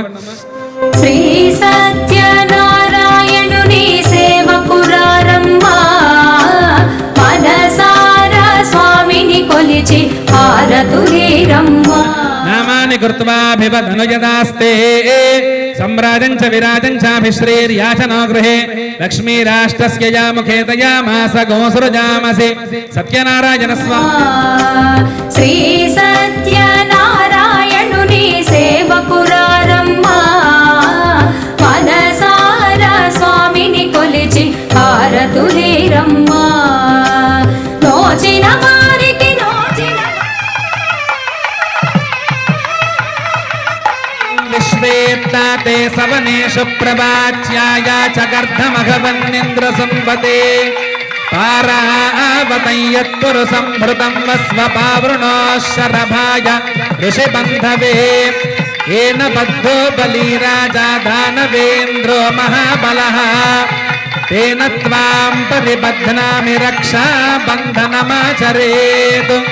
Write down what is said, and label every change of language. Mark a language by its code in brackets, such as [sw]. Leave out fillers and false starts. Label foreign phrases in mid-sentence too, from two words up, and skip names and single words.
[te] శ్రీ సత్యనారాయణుని సేవకురారమ్మా, మనసారా స్వామిని కొలిచి హారతులేరమ్మా. [sa] నామాని కృత్వాభివదనుయదాస్తే सम्राजं च विराजं चाभिश्रेर्याचनो गृहे लक्ष्मीराष्ट्रस्य या मुखे तयामास गोसृजामसि सत्यनारायण स्वामी [te] శ్రీ సత్యనారాయణుని సేవకురారమ్మా మనసార స్వామిని కొలిచి హారతులేరమ్మా నోచిన వారికి నోచిన [sa] विश्वेत्ताते सवनेषु प्रवाच्याय च गर्धमघवन्निन्द्र संवते पारावतं यत्पुरु संभृतं वस्वपावृणो शरभाय ऋषिबन्धवे येन बद्धो बलिराजा दानवेन्द्रो महाबलः तेन त्वां परिबध्नामि रक्षाबन्धनमाचरेत्